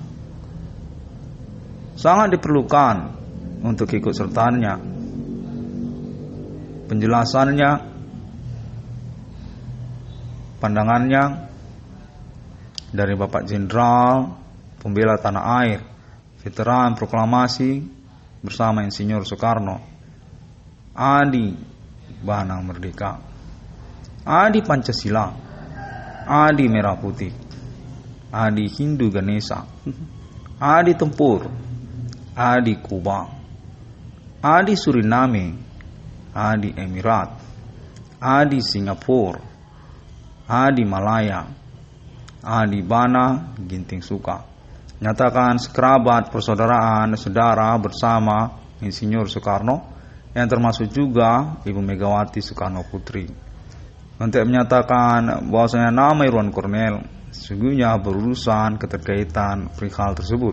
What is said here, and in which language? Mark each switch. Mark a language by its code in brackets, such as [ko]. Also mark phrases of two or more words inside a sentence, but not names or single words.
[id] Sangat diperlukan untuk ikut sertanya penjelasannya, pandangannya dari Bapak Jenderal Pembela Tanah Air, veteran proklamasi bersama Insinyur Soekarno, Adi Bana Merdeka, Adi Pancasila, Adi Merah Putih, Adi Hindu Ganesha, Adi Tempur, A di Kuba, A di Suriname, A di Emirat, A di Singapura, A di Malaya, A di Bana, Ginting Suka. Nyatakan sekerabat persaudaraan saudara bersama Insinyur Soekarno yang termasuk juga Ibu Megawati Soekarno Putri. Untuk menyatakan bahwasanya nama Irwan Cornel sesungguhnya berurusan keterkaitan perihal tersebut.